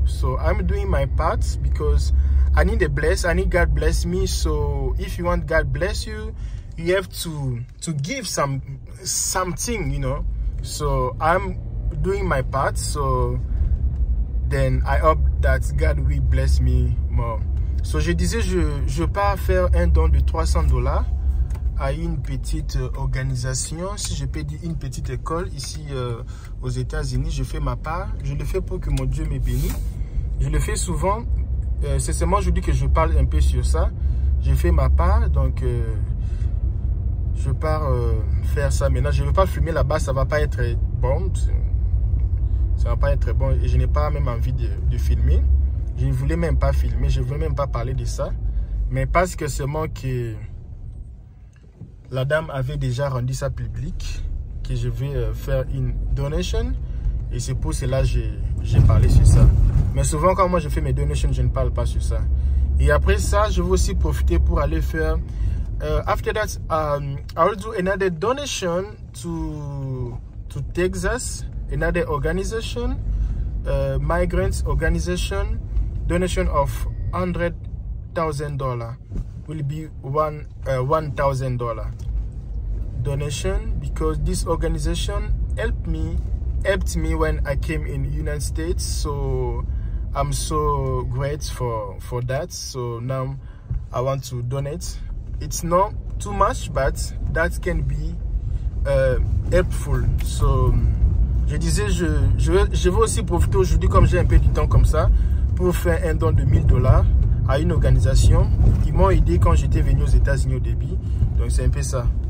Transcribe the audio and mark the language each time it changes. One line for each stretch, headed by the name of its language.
English: So I'm doing my part because I need I need God bless me. So if you want God bless you, you have to give something, you know. So I'm doing my part, so then I hope that God will bless me more.
French: So je disais, je pars faire un don de $300 à une petite organisation, si je peux dire une petite école ici aux États-Unis. Je fais ma part, je le fais pour que mon Dieu me bénisse. Je le fais souvent, c'est seulement aujourd'hui que je parle un peu sur ça. Je fais ma part, donc je pars faire ça maintenant. Je ne veux pas filmer là-bas, ça ne va pas être bon. Ça ne va pas être bon et je n'ai pas même envie de filmer. Je ne voulais même pas filmer, je ne voulais même pas parler de ça. Mais parce que seulement que la dame avait déjà rendu ça public, que je vais faire une donation. Et c'est pour cela que j'ai parlé sur ça. Mais souvent quand moi je fais mes donations, je ne parle pas sur ça. Et après ça, je vais aussi profiter pour aller faire...
English: after that, I will do another donation to Texas, another organization, migrants organization. Donation of $100,000 will be $1,000 donation because this organization helped me when I came in the United States. So I'm so grateful for that. So now I want to donate. It's not too much, but that can be helpful.
French: So, je disais, je vais aussi profiter aujourd'hui, comme j'ai un peu du temps comme ça, pour faire un don de $1000 à une organisation. Ils m'ont aidé quand j'étais venu aux États-Unis au début. Donc, c'est un peu ça.